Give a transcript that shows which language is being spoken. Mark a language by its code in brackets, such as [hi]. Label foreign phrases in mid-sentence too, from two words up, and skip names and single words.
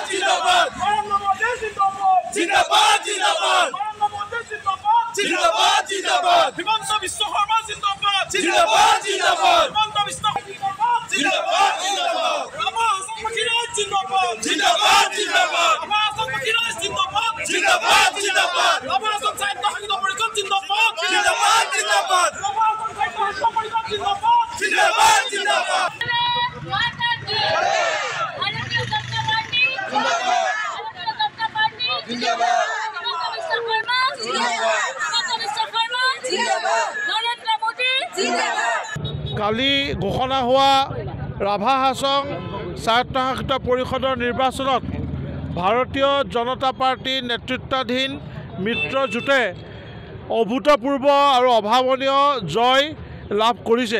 [hi] जिंदाबाद नरेंद्र मोदी जिंदाबाद जिंदाबाद जिंदाबाद नरेंद्र मोदी जिंदाबाद जिंदाबाद जिंदाबाद हिमंत बिश्व शर्मा जिंदाबाद जिंदाबाद जिंदाबाद हिमंत बिश्व जिंदाबाद जिंदाबाद जिंदाबाद जिंदाबाद जिंदाबाद जिंदाबाद जिंदाबाद जिंदाबाद जिंदाबाद जिंदाबाद जिंदाबाद जिंदाबाद जिंदाबाद माता की भारतीय जनता पार्टी जिंदाबाद नरेंद्र मोदी जिंदाबाद [as] কালি ঘোষণা হোৱা ৰাভা হাছং স্বায়ত্তশাসিত পৰিষদৰ নিৰ্বাচনত ভাৰতীয় জনতা পাৰ্টীৰ নেতৃত্বাধীন মিত্ৰজোঁটে অভূতপূৰ্ব আৰু অভাৱনীয় জয় লাভ কৰিছে।